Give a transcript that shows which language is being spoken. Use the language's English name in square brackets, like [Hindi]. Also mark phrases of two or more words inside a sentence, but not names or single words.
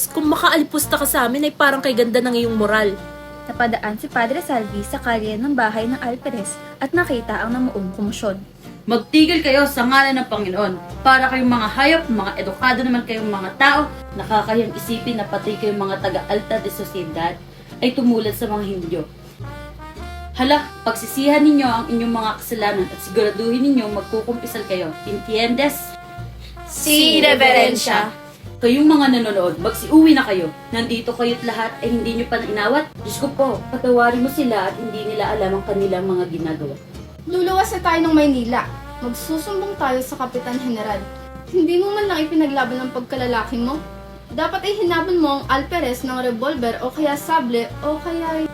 [Filipino] Kung makaalpusta ka sa amin ay parang kay ganda ng iyong moral. Napadaan si Padre Salvi sa kalye ng bahay ng Alperes at nakita ang namuong komosyon. Magtigil kayo sa ngalan ng Panginoon. Para kayong mga hayop, mga edukado naman kayong mga tao, nakakayang isipin na pati kayong mga taga- [Spanish] alta de sociedad [Filipino] ay tumulad sa mga Hindyo. Hala, pagsisihan ninyo ang inyong mga kasalanan at siguraduhin ninyo magkukumpisal kayo. [Spanish] Entiendes? Si Reverencia. [Filipino] Kayong mga nanonood, magsiuwi na kayo. Nandito kayo't lahat ay hindi nyo pa nainawat. Diyos ko po, patawarin mo sila at hindi nila alam ang kanilang mga ginagawa. Luluwas na tayo ng Maynila. Magsusumbong tayo sa Kapitan General. Hindi mo man lang ipinaglaban ng pagkalalaki mo. Dapat ay hinabon mo ang Alperes ng revolver o kaya sable o kaya...